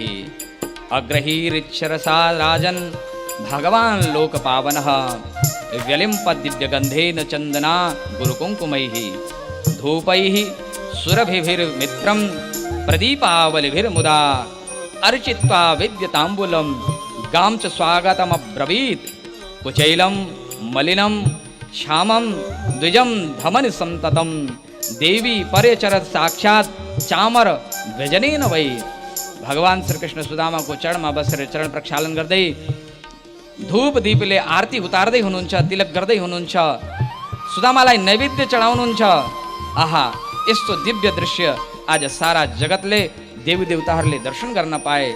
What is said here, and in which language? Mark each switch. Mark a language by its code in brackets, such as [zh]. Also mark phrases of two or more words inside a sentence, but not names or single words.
[sa] अग्रहीरिच्छरसा राजन् भगवान् लोकपावनः व्यलिम्पद्दिव्यगन्धेन चन्दना गुरुकुङ्कुमैः धूपैः सुरभिर्मित्रं प्रदीपावलिभिर्मुदा अर्चित्वा विद्यताम्बूलं गां च स्वागतमब्रवीत् कुचैलं मलिनं श्यामं द्विजं धमनि संततं देवी पर्यचरत साक्षात चामर व्यजनेन वै। [ne] भगवान श्री कृष्ण सुदामाको चरणमा बसेर चरण प्रक्षालन गर्दै धूप दीपले आरती उतार्दै हुनुहुन्छ, तिलक गर्दै हुनुहुन्छ, सुदामालाई नैवेद्य चढाउनुहुन्छ। आहा, यस्तो दिव्य दृश्य आज सारा जगतले देवी देवताहरूले दर्शन गर्न पाए।